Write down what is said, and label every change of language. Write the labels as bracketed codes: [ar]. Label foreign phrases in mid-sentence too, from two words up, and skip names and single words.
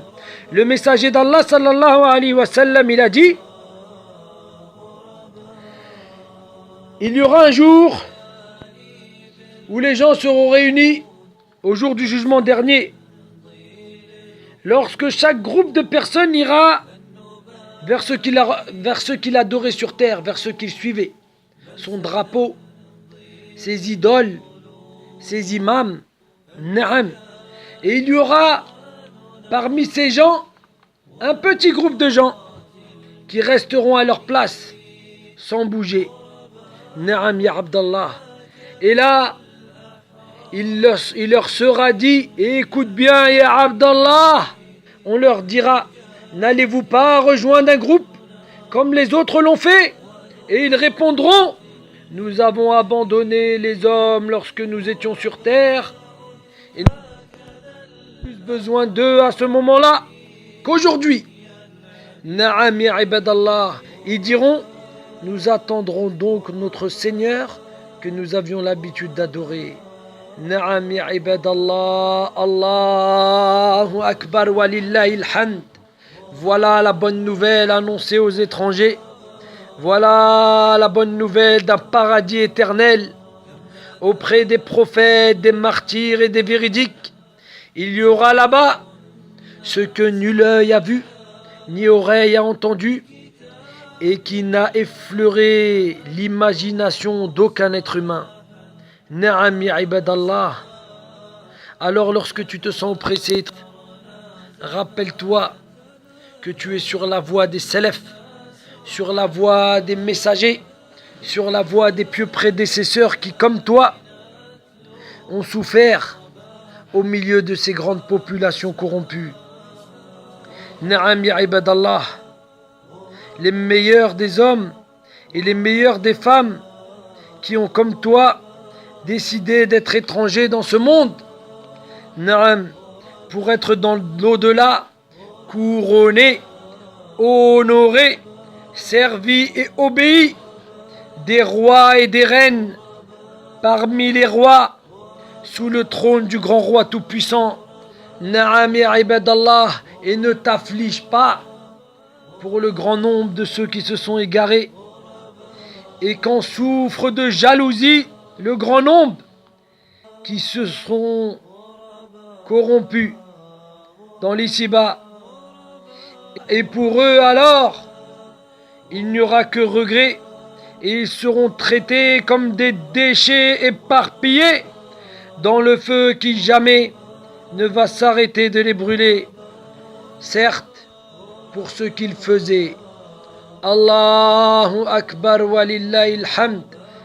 [fr] Le messager d'Allah [ar] صلى الله عليه وسلم, [fr] il a dit: il y aura un jour où les gens seront réunis au jour du jugement dernier, lorsque chaque groupe de personnes ira vers ce qu'il adorait sur terre, vers ce qu'il suivait, son drapeau, ses idoles, ses imams, na'am. Et il y aura parmi ces gens un petit groupe de gens qui resteront à leur place sans bouger. [ar] نعم يا عبد الله. [fr] Et là, il leur sera dit, et écoute bien [ar] يا عبد الله, [fr] on leur dira: n'allez-vous pas rejoindre un groupe comme les autres l'ont fait? Et ils répondront: nous avons abandonné les hommes lorsque nous étions sur terre, et nous avons plus besoin d'eux à ce moment-là qu'aujourd'hui. [ar] نعم يا عباد الله. [fr] Ils diront: nous attendrons donc notre Seigneur que nous avions l'habitude d'adorer. [ar] نعم يا عباد الله. الله أكبر ولله الحمد. [fr] Voilà la bonne nouvelle annoncée aux étrangers. Voilà la bonne nouvelle d'un paradis éternel auprès des prophètes, des martyrs et des véridiques. Il y aura là-bas ce que nul œil a vu, ni oreille a entendu, et qui n'a effleuré l'imagination d'aucun être humain. [ar] نعم يا عباد الله. [fr] Alors lorsque tu te sens oppressé, rappelle-toi que tu es sur la voie des salafs, sur la voie des messagers, sur la voie des pieux prédécesseurs qui, comme toi, ont souffert au milieu de ces grandes populations corrompues. [ar] نعم يا عباد الله. [fr] Les meilleurs des hommes et les meilleures des femmes qui ont, comme toi, décidé d'être étrangers dans ce monde, Na'am, pour être dans l'au-delà, couronnés, honorés, servis et obéis des rois et des reines parmi les rois, sous le trône du grand roi tout-puissant. [ar] نعم يا عباد الله. [fr] Et ne t'afflige pas pour le grand nombre de ceux qui se sont égarés, et qu'en souffre de jalousie le grand nombre qui se sont corrompus dans l'ici-bas. Et pour eux alors, il n'y aura que regret, et ils seront traités comme des déchets éparpillés dans le feu qui jamais ne va s'arrêter de les brûler. Certes, pour ce qu'ils faisaient. [ar] الله أكبر ولله الحمد.